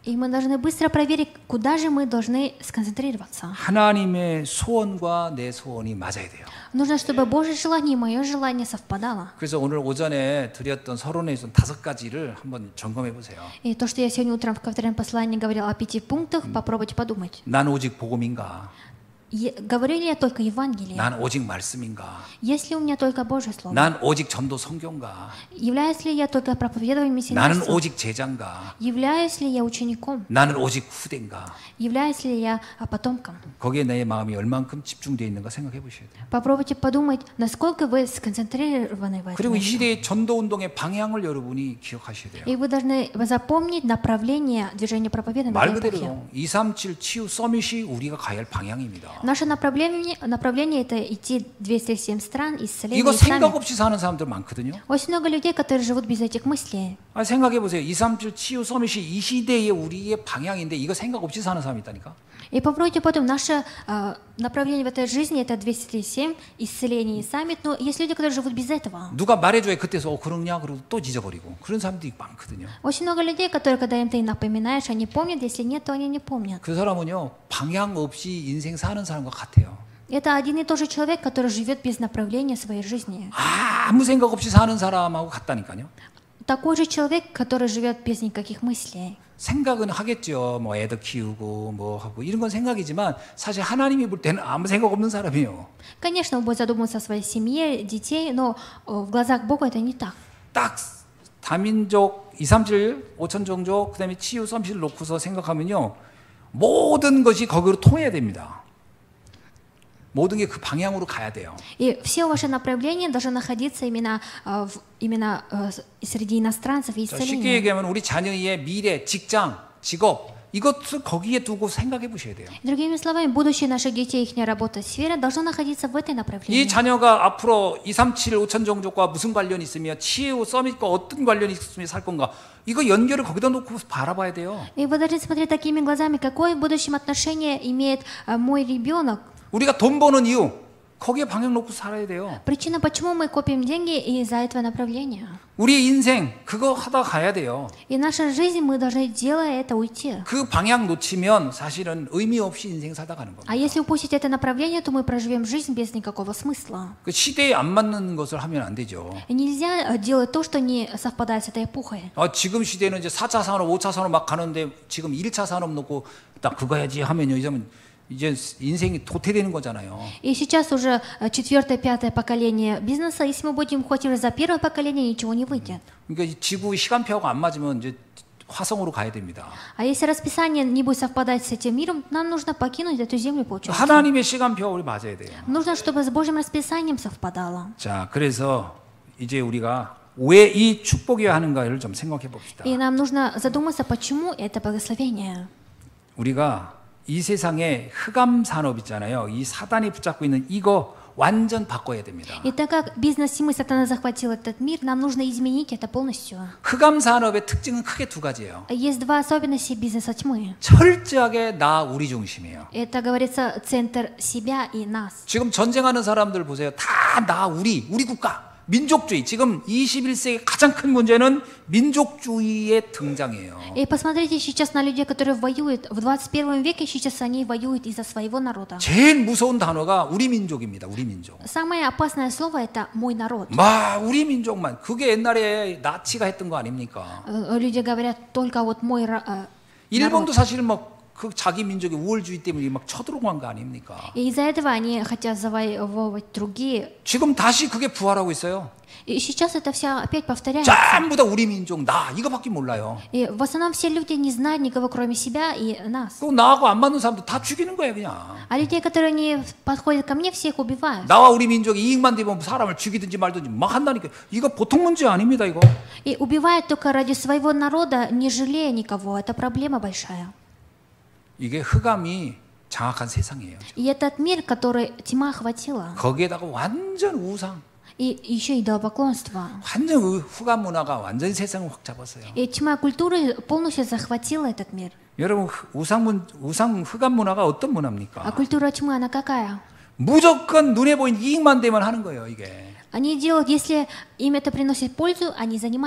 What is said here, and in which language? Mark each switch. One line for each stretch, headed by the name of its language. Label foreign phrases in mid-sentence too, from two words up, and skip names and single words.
Russian: И мы должны быстро проверить, куда же мы должны сконцентрироваться.
Korean: 하나님의 소원과 내 소원이 맞아야 돼요.
Russian: Нужно, чтобы Божье желание и мое желание совпадало.
Korean: 그래서 오늘 오전에 드렸던 서론에 있던 5가지를 한번 점검해 보세요.
Russian: И то, что я сегодня утром в втором послании говорил о 5 пунктах, попробуйте подумать.
Korean: 난 오직 복음인가?
Russian: говорю ли я только Евангелие?
Korean: 난 오직 말씀인가?
Russian: Есть ли у меня только Божье Слово?
Korean: 난 오직 전도 성경가?
Russian: Являюсь ли я только проповедованием
Korean: 나는
Russian: мессианства?
Korean: 오직 제자인가?
Russian: Являюсь ли я учеником?
Korean: 나는 오직 후대인가?
Russian: Являюсь ли я потомком?
Korean: 거기에 내 마음이 얼만큼 집중되어 있는가 생각해 보셔야 돼요.
Russian: Попробуйте подумать, насколько вы сконцентрированы в этом.
Korean: 그리고 이 시대의 전도 운동의 방향을 여러분이 기억하셔야 돼요.
Russian: И вы должны запомнить направление движения проповедания
Korean: 말
Russian: в этой эпохе.
Korean: 그대로 237 치유 서밋이 우리가 가야 할 방향입니다.
Russian: Наше направление это идти 207 стран, исцеления
Korean: 이거
Russian: и
Korean: 생각
Russian: сами.
Korean: 없이 사는 사람들 많거든요.
Russian: Очень много людей, которые живут без этих мыслей.
Korean: 생각해 보세요. 237 치유 서밋이 이 시대의 우리의 방향인데 이거 생각 없이 사는 사람이 있다니까.
Russian: И попробуйте потом, наше направление в этой жизни это 207, исцеление и саммит, но есть люди, которые живут без этого.
Korean: 누가 말해줘야 그때서 그러냐 그러고 또 잊어버리고 그런 사람들이 많거든요.
Russian: Очень много людей, которые, когда им ты напоминаешь, они помнят, если нет, то они не помнят.
Korean: 그 사람은요 방향 없이 인생 사는 사람과 같아요.
Russian: Это один и тот же человек, который живет без направления своей жизни.
Korean: 아무 생각 없이 사는 사람하고 같다니까요.
Russian: Такой же человек, который живет без никаких мыслей.
Korean: 생각은 하겠죠. 뭐 애들 키우고 뭐 하고 이런 건 생각이지만 사실 하나님이 볼 때는 아무 생각 없는 사람이에요.
Russian: Конечно, он будет задумываться о своей семье, детей, но в глазах Бога это не так.
Korean: 딱 다민족 237 5천 종족 그다음에 치유 섬실을 놓고서 생각하면요 모든 것이 거기로 통해야 됩니다. 모든 게 그 방향으로 가야 돼요.
Russian: И все ваши направления должны находиться именно среди иностранцев и
Korean: 쉽게
Russian: исцеления.
Korean: 얘기하면 우리 자녀의 미래, 직장, 직업 이것을 거기에 두고 생각해 보셔야 돼요.
Russian: Другими словами, будущее наших детей, их работа, сфера должна находиться в этой направлении.
Korean: 이 자녀가 앞으로 237 5천 종족과 무슨 관련이 있으며 치유 서밋과 어떤 관련이 있으며 살 건가 이거 연결을 거기다 놓고 바라봐야 돼요.
Russian: И вы должны смотреть такими глазами, какое в будущем отношение имеет мой ребенок.
Korean: 우리가 돈 버는 이유 거기에 방향 놓고 살아야 돼요.
Russian: Причина, почему мы копим деньги из-за этого направления.
Korean: 우리 인생 그거 하다 가야 돼요.
Russian: И наша жизнь, мы должны, делая это, уйти.
Korean: 그 방향 놓치면 사실은 의미 없이 인생 살다 가는 겁니다.
Russian: А если упустить это направление, то мы проживем жизнь без никакого смысла.
Korean: 그 시대에 안 맞는 것을 하면 안 되죠.
Russian: И нельзя делать то, что не совпадает с этой эпохой.
Korean: 지금 시대는 이제 4차 산업, 5차 산업 막 가는데 지금 1차 산업 놓고 딱 그거 해야지 하면요. 이제 인생이 도태되는 거잖아요.
Russian: И сейчас уже четвертое, пятое поколение бизнеса. Если мы будем хвататься за первое поколение, ничего не выйдет.
Korean: 그러니까 지구 시간표하고 안 맞으면 이제 화성으로 가야 됩니다.
Russian: А если расписание не будет совпадать с этим миром, нам нужно покинуть эту землю, получается.
Korean: 하나님의 시간표와 우리 맞아야 돼요.
Russian: Нужно, чтобы с Божьим расписанием совпадало.
Korean: 자, 그래서 이제 우리가 왜 이 축복이어야 하는가를 좀 생각해 봅시다.
Russian: И нам нужно задуматься, почему это благословение.
Korean: 우리가 이 세상에 흑암 산업 있잖아요. 이 사단이 붙잡고 있는 이거 완전 바꿔야 됩니다.
Russian: И так как бизнес тьмы сатана захватил этот мир, нам нужно изменить это полностью.
Korean: 흑암 산업의 특징은 크게 두 가지예요.
Russian: Есть два особенности бизнеса тьмы.
Korean: 철저하게 나 우리 중심이에요.
Russian: Это говорится центр себя и нас.
Korean: 지금 전쟁하는 사람들 보세요. 다 나 우리 국가. 민족주의. 지금 21세기 가장 큰 문제는 민족주의의 등장이에요.
Russian: И посмотрите сейчас на людей, которые воюют в 21 веке. Сейчас они воюют из-за своего народа.
Korean: 제일 무서운 단어가 우리 민족입니다. 우리 민족.
Russian: Самое опасное слово это мой народ.
Korean: 우리 민족만. 그게 옛날에 나치가 했던 거 아닙니까?
Russian: Люди говорят только вот мой
Korean: 일본도 사실 그 자기 민족의 우월주의 때문에 막 쳐들어간 거 아닙니까?
Russian: И из-за этого они хотят завоевывать другие.
Korean: 지금 다시 그게 부활하고 있어요.
Russian: И сейчас это все опять повторяется.
Korean: 전부 다 우리 민족 나 이거밖에 몰라요.
Russian: И в основном все люди не знают никого, кроме себя и нас.
Korean: 또 나하고 안 맞는 사람도 다 죽이는 거예요, 그냥.
Russian: А людей, которые не подходят ко мне, всех убивают.
Korean: 나와 우리 민족이 이익만 되면 사람을 죽이든지 말든지 막 한다니까. 이거 보통 문제 아닙니다, 이거.
Russian: И убивают только ради своего народа, не жалея никого. Это проблема большая.
Korean: 이게 흑암이 장악한 세상이에요.
Russian: И этот мир, который тьма охватила,
Korean: 거기에다가 완전 우상,
Russian: и еще идолопоклонство.
Korean: 완전 흑암 문화가 완전 세상을 확 잡았어요.
Russian: И тьма культуры полностью захватила этот мир.
Korean: 여러분 우상 흑암 문화가 어떤 문화입니까?
Russian: А культура тьмы, она какая?
Korean: 무조건 눈에 보이는 이익만 되면 하는 거예요, 이게.
Russian: Они делают, если им это приносит пользу, они занимаются.